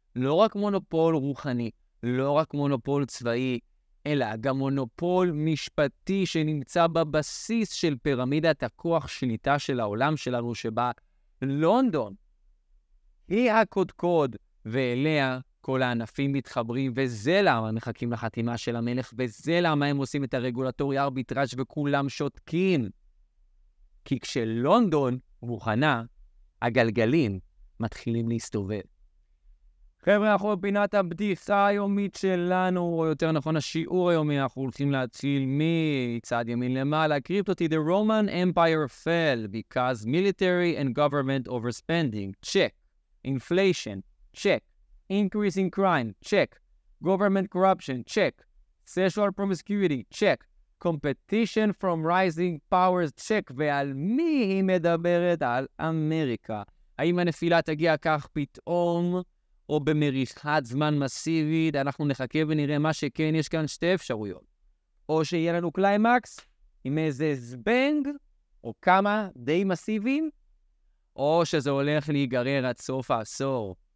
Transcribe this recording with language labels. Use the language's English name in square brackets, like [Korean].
[Hebrew] לא רק מונופול רוחני, לא רק מונופול צבאי, אלא גם מונופול משפטי שנמצא בבסיס של פירמידת הכוח שליטה של העולם שלנו, שבה לונדון היא הקודקוד, ואליה כל הענפים מתחברים, וזה למה מחכים לחתימה של המלך, וזה למה הם עושים את הרגולטורי ארביטראז' וכולם שותקים. כי כשלונדון מוכנה, הגלגלים מתחילים להסתובב. חבר'ה, אנחנו בפינת הבדיחה היומית שלנו, או יותר נכון השיעור היומי, אנחנו הולכים להציל מצד ימין למעלה. [English] קריפטותי, the Roman Empire fell because military and government overspending. Check. Inflation. Check. Increase in crime. Check. Government corruption. Check. Sexual promiscuity. Check. Competition from rising powers. [Hebrew] Check. ועל מי היא מדברת? על אמריקה. האם הנפילה תגיע כך פתאום, או במריחת זמן מסיבית? אנחנו נחכה ונראה. מה שכן, יש כאן שתי אפשרויות. או שיהיה לנו קליימקס עם איזה זבנג, או כמה די מסיביים, או שזה הולך להיגרר עד סוף העשור.